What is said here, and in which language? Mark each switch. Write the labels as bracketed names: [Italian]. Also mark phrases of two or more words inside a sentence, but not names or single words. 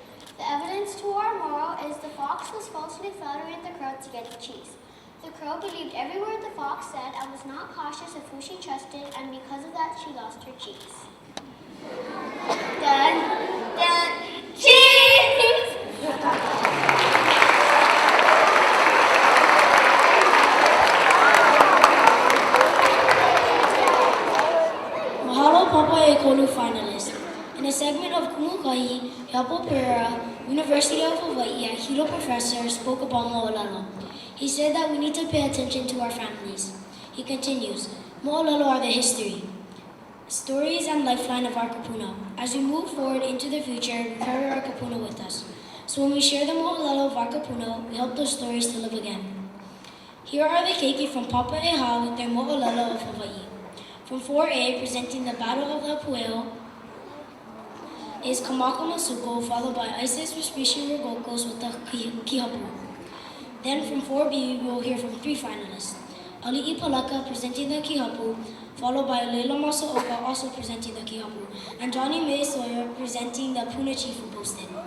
[English] The evidence to our moral is the fox was falsely flattering the crow to get the cheese. The crow believed every word the fox said and was not cautious of who she trusted, and because of that, she lost her cheese. Dun, dun, cheese! [Hawaiian] Mahalo papa e kolu finalist. [English] In a segment of Kumukahi, Hepo Pereira, University of Hawaii, a Hilo professor, spoke about moʻolelo. He said that we need to pay attention to our families. He continues, moʻolelo are the history, stories and lifeline of our kupuna. As we move forward into the future, we carry our kupuna with us. So when we share the moʻolelo of our kupuna, we help those stories to live again. Here are the keiki from Papa e Hau with their moʻolelo of Hawaii. From 4A, presenting the Battle of the Pueo, is Kamaka Masuko, followed by Isis Respishin Rogokos with the Kihapu. Then from 4B, we will hear from 3 finalists. Ali'i Palaka presenting the Kihapu, followed by Leila Masaoka also presenting the Kihapu, and Johnny May Sawyer presenting the Puna Chief who posted.